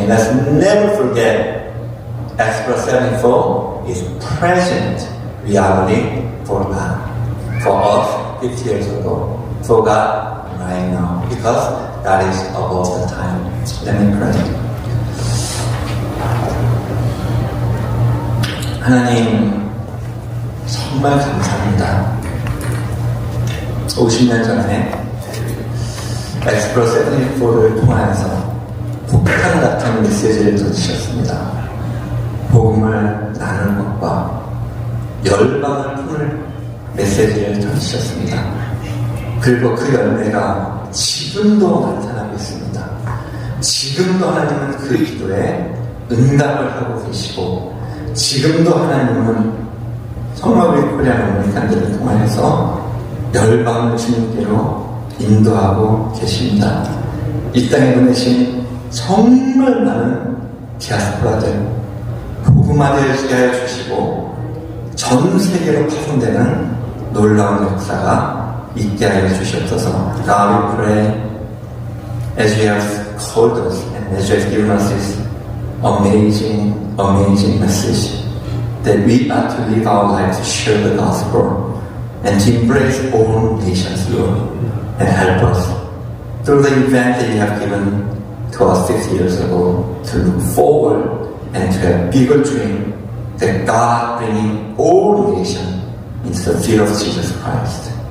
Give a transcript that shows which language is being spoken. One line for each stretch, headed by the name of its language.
English: And let's never forget, Express 74 is present reality for God, for us 50 years ago, for God right now, because God is above the time. Let me pray.
Korean: 하나님, 정말 감사합니다. 50년 전에 엑스프로스 74를 통하여서 폭탄 같은 메시지를 던지셨습니다. 복음을 나누는 것과 열방을 품을 메시지를 전하셨습니다. 그리고 그 열매가 지금도 나타나고 있습니다. 지금도 하나님은 그 기도에 응답을 하고 계시고, 지금도 하나님은 정말 우리 코리안 어메리칸들을 통하여서 열방을 주님께로 인도하고 계십니다. 이 땅에 보내신 정말 많은 디아스포라들, 복음화되게 하여 주시고 전 세계로 파송되는 놀라운 역사가 있게 하여 주시옵소서.
English: God, we pray as you have called us and as you have given us this amazing message that we are to live our lives to share the gospel and to embrace all nations, Lord, and help us through the event that you have given to us 50 years ago to look forward and to have bigger dream that God bringing all nations into the feet of Jesus Christ.